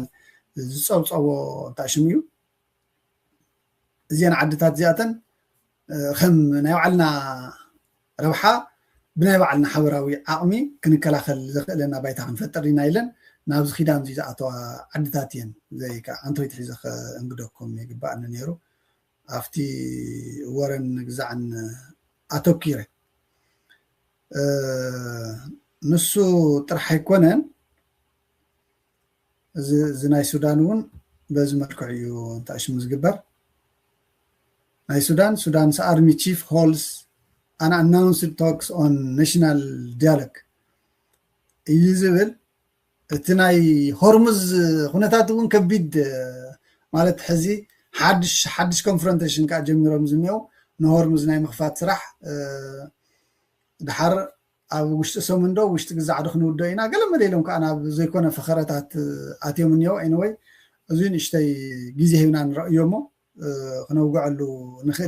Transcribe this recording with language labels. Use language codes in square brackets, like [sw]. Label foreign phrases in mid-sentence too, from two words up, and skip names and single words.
[ti] ዝፀብፀቦ እንታይ ሽሙ እዩ እዚአን ዓድታት እዚኣተን ከም ናይ ባዕልና ረብሓ ብናይ ባዕልና ሓበራዊ ዓቕሚ ክንከላኸል ዘኽእለና ባይታ ክንፈጥር ኢና ኢለን ናብዚ ኪዳን እዚ ዝኣተዋ ዓድታት እየን ዘይ ከዓ ኣንቶይት ሒዘ እንግደኩም ይግባአኒ ነይሩ ኣብቲ ወረን ግዛዕን ኣተኪረ ንሱ ጥራሕ ኣይኮነን እዚ ናይ ሱዳን እውን በዚ መልክዕ እዩ እንታይ ሽሙ ዝግበር ናይ [en] Sudan's army chief holds unannounced talks on national dialogue [ti] እዩ ዝብል እቲ ናይ ሆርሙዝ ኩነታት እውን ከቢድ ማለት ሕዚ ሓድሽ ኮንፍሮንቴሽን ከዓ ጀሚሮም ዝኒአው ንሆርሙዝ ናይ ምኽፋት ስራሕ ድሓር ኣብ ውሽጢ ሰሙን ዶ ውሽጢ ግዛዕ ዶ ክንውዶ ኢና ገለ መደሎም ከዓ ናብ ዘይኮነ ፈኸረታት ኣትዮም እኒአው ኤኒዌይ እዚ ንእሽተይ ግዜ ሂብና ንረእዮ እሞ ክነውግዐሉ ንኽእል